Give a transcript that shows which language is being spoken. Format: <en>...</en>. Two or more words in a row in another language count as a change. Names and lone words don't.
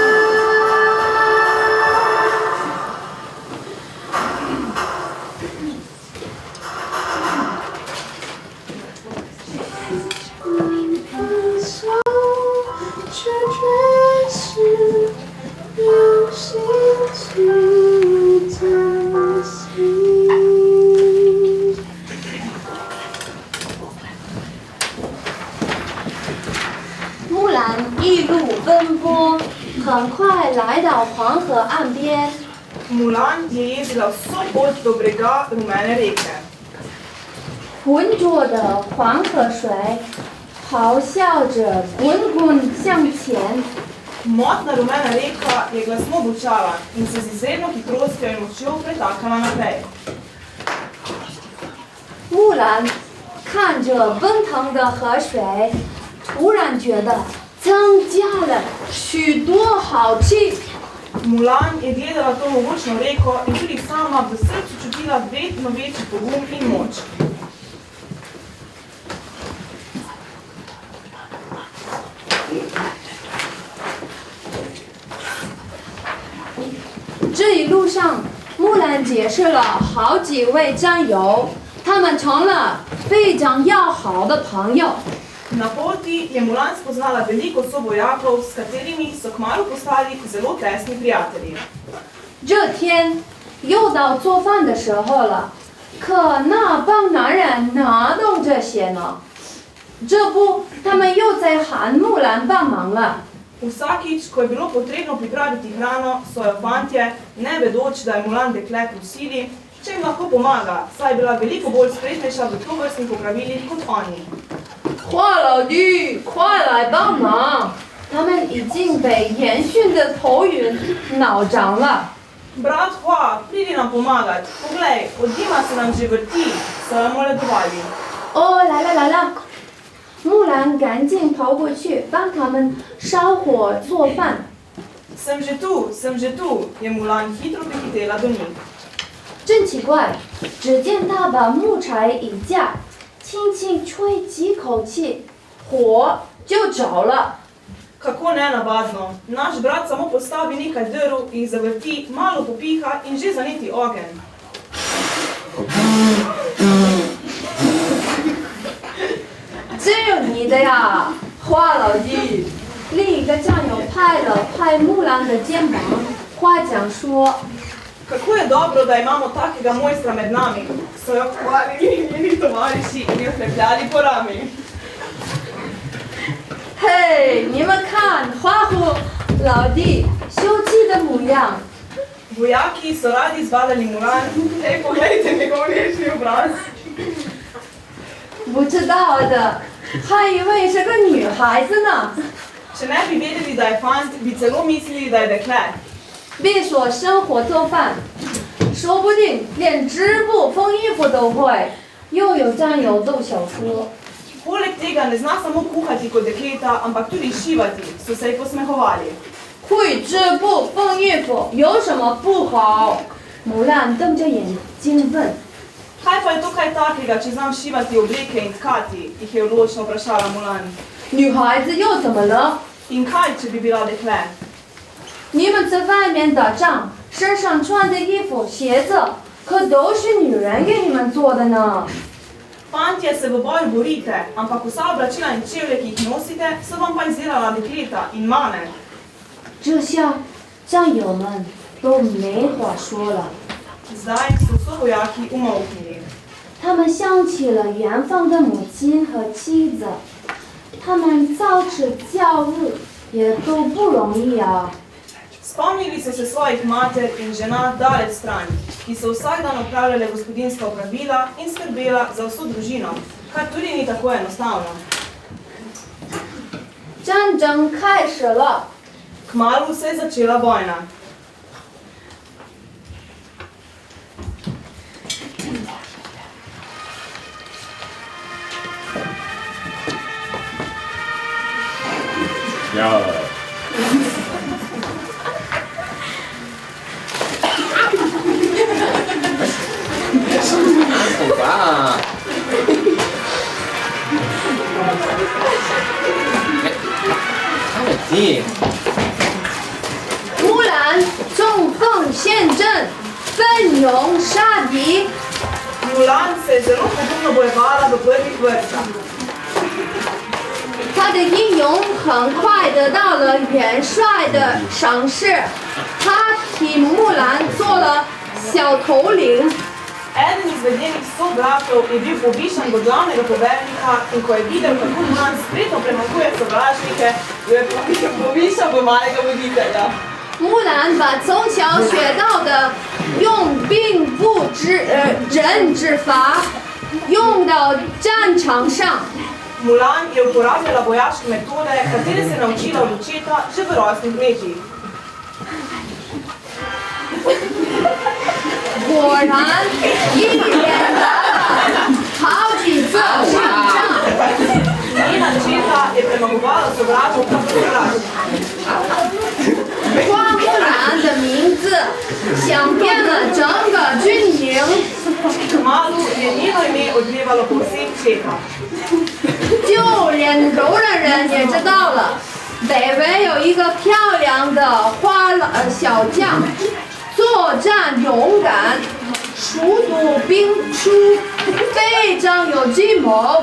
<zh>放手，去追寻，用心去珍惜。木兰一路奔波，很快来到黄河岸边。</zh> <sl>Mulan je jezdila vso pot do brega rumene reke.</sl> <zh>浑浊的黄河水咆哮着滚滚向前。</zh> <sl>Motna rumena reka je glasno bučala in se z izredno hitrostjo in močjo pretakala naprej.</sl> <zh>木兰看着奔腾的河水，突然觉得增加了许多好气。</zh> <sl>Mulan je gledala to mogočno reko in tudi sama v srcu čutila vedno večji pogum in moč.</sl> <zh>这一路上，木兰结识了好几位战友，他们成了非常要好的朋友。</zh> <sl>Na poti je Mulan spoznala veliko sobojakov, s katerimi so kmalu postali zelo tesni prijatelji.</sl> <zh>这天又到做饭的时候了，可那帮男人哪懂这些呢？这不，他们又在喊木兰帮忙了。</zh> <sl>Vsakič, ko je bilo potrebno pripraviti hrano, so jo fantje, ne vedoč, da je Mulan dekle, prosili, če jim lahko pomaga, saj je bila veliko bolj spretnejša v tovrstnih opravilih kot oni.</sl> <zh>华老弟，快来帮忙！他们已经被烟熏得头晕脑胀了。</zh> <sl>Brat Hua, pridi nam pomagat, poglej, od dima se nam že vrti, so jo moledovali.</sl> <zh>哦，来了来了！木兰赶紧跑过去帮他们烧火做饭。</zh> <sl>Sem že tu, je Mulan hitro prihitela do njih.</sl> <zh>真奇怪，只见他把木柴一架，轻轻吹几口气，火就着了。</zh> <sl>Kako nenavadno, naš brat samo postavi nekaj drv, jih zavrti, malo popiha in že zaneti ogenj.</sl> <zh>只有你的呀，花老弟！另一个战友拍木兰的肩膀，夸奖说</zh> <sl>Kako je dobro, da imamo takega mojstra med nami, so jo hvalili njeni tovariši in jo hlepljali po rami.</sl> <zh>嘿，你们看花虎老弟秀气的模样，</zh> <sl>Vojaki so radi zbadali Mulan. Ej, poglejte njegov nečni obraz.</sl> <zh>不知道的，还以为是个女孩子呢。</zh> <sl>Če ne bi vedeli, da je fant, bi celo mislili, da je dekle.</sl> <zh>别说生火做饭，说不定连织布、缝衣服都会，又有战友斗小说。</zh> <sl>Poleg tega ne zna samo kuhati kot dekleta, ampak tudi šivati, so se ji posmehovali.</sl> <zh>会织布、缝衣服有什么不好？木兰瞪着眼睛问。</zh> <sl>Kaj pa je to kaj takega, če znam šivati obleke in tkati, jih je odločno vprašala Mulan.</sl> <zh>女孩子又怎么了？</zh> <sl>In kaj, če bi bila dekle?</sl> <zh>你们在外面打仗，身上穿的衣服、鞋子，可都是女人给你们做的呢。</zh> <sl>Fantje se v boju borite, ampak vsa oblačila in čevlje, ki jih nosite, so vam pa izdelala dekleta in mame.</sl> <zh>这下战友们都没话说了。</zh> <sl>Zdaj so sovojaki umolknili.</sl> <zh>他们想起了远方的母亲和妻子，他们早吃教育也都不容易啊。</zh> <sl>Spomnili so se svojih mater in žena daleč stran, ki so vsak dan opravljale gospodinjska opravila in skrbela za vso družino, kar tudi ni tako enostavno.</sl> <zh>战争开始了，</zh> <sl>Kmalu se je začela vojna. Ja. Opa. Ti.</sl> <zh>木兰冲锋陷阵，奋勇杀敌。</zh> <sl>Mulan se je zelo pogumno bojevala v prvih vrstah.</sl> <zh>他的英勇很快得到了元帅的赏识，他替木兰做了小头领。</zh> <sl>Eden izmed njenih sobratov je bil povišan do glavnega poveljnika in ko je videl, kako Mulan spretno premaguje sovražnike, jo je povišal v malega voditelja.</sl> <zh>木兰把从小学到的用兵不刃之法用到战场上。</zh> <sl>Mulan je uporabljala vojaške metode, katere se je naučila od očeta že v rosnih letih.</sl> <zh>果然，一连打了好几次胜仗。</zh> <sl>Njena četa je premagovala sovražnika po sovražniku.</sl> <zh>花木兰的名字响遍了整个军营。</zh> <sl>Kmalu je njeno ime odmevalo po vseh četah.</sl> <zh>就连柔然人也知道了，北魏有一个漂亮的小将，作战勇敢，熟读兵书，非常有计谋。</zh>